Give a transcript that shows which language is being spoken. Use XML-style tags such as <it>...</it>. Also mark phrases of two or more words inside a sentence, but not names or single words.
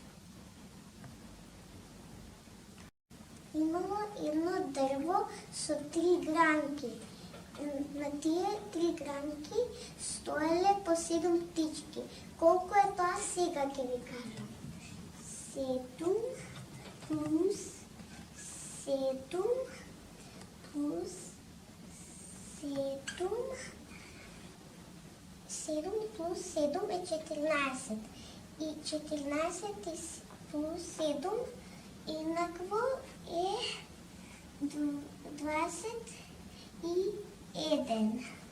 <bg>Имало едно дърво с 3 гранки. На тия 3 гранки стояле по 7 птички. Колко е това сега,</bg> <mk>ќе ви кажам? 7 плюс 7 плюс 7 плюс 7 е 14. И 14 плюс 7 еднакво е 21.</mk>